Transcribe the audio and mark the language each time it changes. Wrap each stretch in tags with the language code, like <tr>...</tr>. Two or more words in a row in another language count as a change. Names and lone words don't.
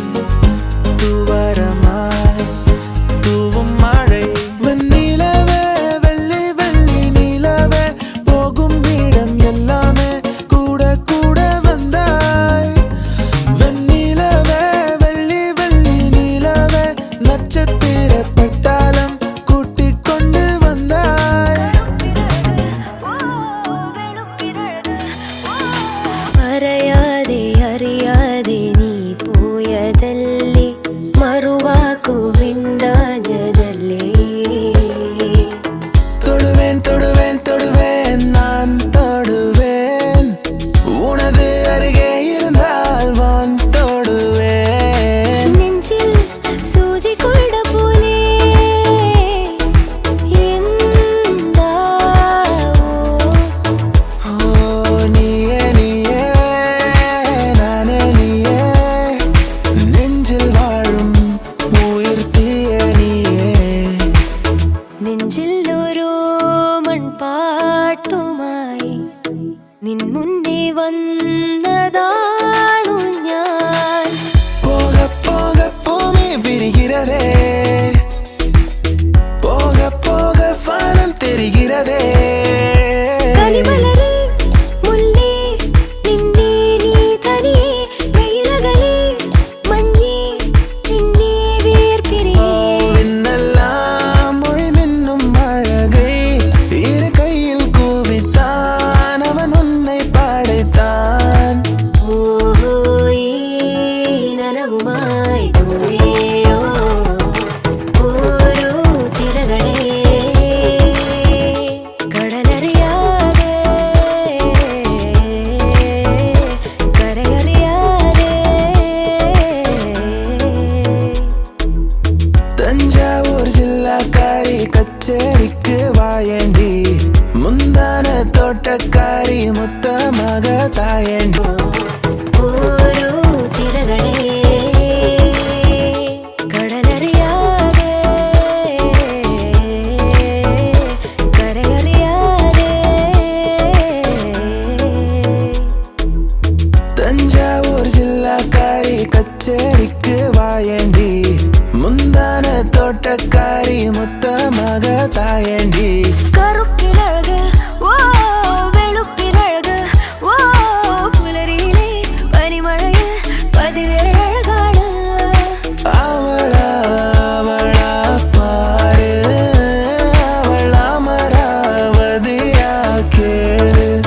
<ta>தூவரமாய் தூவும் மழை வெண்ணிலவே வெள்ளி வெள்ளி நிலவே போகும் இடம் எல்லாமே கூட கூட வந்தாய் வெண்ணிலவே வெள்ளி வெள்ளி நிலவே நட்சத்திர பட்டாளம் கூட்டிக் கொண்டு வந்தாய்</ta> <ml>അറിയാതെ അറിയാതെ നീ പോയതല്ലേ മറുവാക്കു മിണ്ടാഞ്ഞതല്ലേ</ml> <ta>தொடுவேன் தொடுவேன் தொடுவேன் நான் தொடுவேன் உனது அருகே இருந்தால் வான் தொடுவேன்</ta> <ml>നെഞ്ചിൽ സൂചി കൊണ്ട പോലെ</ml> <ta>ஓ நீயே நீயே நானே நீயே நெஞ்சில் வாழும் உயிர் தீய நீயே</ta> <ml>നെഞ്ചിൽ ഓരോ മൺപാട്ടുമായി നിൻ മുന്നേ വന്നതാണു ഞാൻ</ml> <ta>போக போக பூமி விரிகிறதே போக போக வானம் தெரிகிறதே</ta> <ml>കനിമലരെ മുല്ലേ നിന്നെ നീ തനിയെ വെയിലകലെ മഞ്ഞേ നിന്നെ വേർപിരിയേ</ml> <ta>விண்ணெல்லாம் மொழி மின்னும் அழகை இரு கையில் கூவித்தான் அவன் உன்னை படைத்தான்</ta> <ml>ഓഹോ ഈ നനവുമായി കൂടെയോ ഓരോ തിരകളെ കടലറിയാതെ കരയറിയാതെ</ml> <ta>தஞ்சாவூர் ஜில்லாக்காரி கச்சேரிக்கு வாயேண்டி முந்தான தோட்டக்காரி முத்தமாக தாயேண்டி</ta> <ml>ഓരോ തിരകളെ കടലറിയാതെ കരയറിയാതെ</ml> <ta>தஞ்சாவூர் ஜில்லாக்காரி கச்சேரிக்கு வாயேண்டி முந்தான தோட்டக்காரி முத்தமாக தாயேண்டி</ta> <ml>കറുപ്പിലഴക് ഓ വെളുപ്പിലഴക് ഓ പുലരിയിലെ പനിമഴയിൽ പതിവേഴഴകാണ്</ml> <ta>அவளா அவளா பாரு அவள் அமராவதியா கேளு</ta>